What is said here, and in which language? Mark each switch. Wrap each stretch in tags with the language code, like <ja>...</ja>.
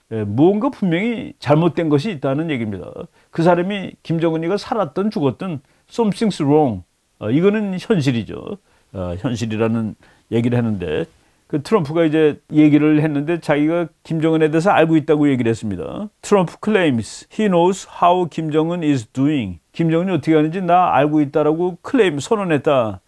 <ko>무언가 분명히 잘못된 것이 있다는 얘기입니다. 그 사람이 김정은이가 살았든 죽었든</ko> <en>something's wrong.</en> <ko>이거는 현실이죠. 현실이라는 얘기를 하는데, 그 트럼프가 이제 얘기를 했는데 자기가 김정은에 대해서 알고 있다고 얘기를 했습니다.</ko> <en>트럼프 claims he knows how Kim Jong-un is doing.</en> <ko>김정은이 어떻게 하는지 나 알고 있다라고 클레임 선언했다.</ko>